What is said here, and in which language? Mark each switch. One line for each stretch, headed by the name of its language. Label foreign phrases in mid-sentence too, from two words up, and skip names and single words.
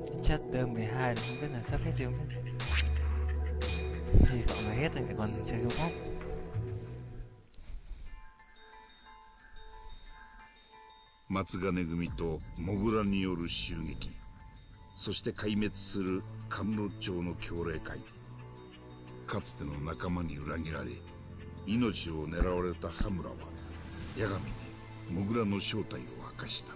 Vietnamese: Chat đơn 12 không biết là sắp hết chưa, không biết. Hy vọng là hết rồi, còn chơi game khác.
Japanese: 松金組とモグラによる襲撃、そして壊滅する神室町の強霊会。かつての仲間に裏切られ命を狙われた羽村は八神にモグラの正体を明かした。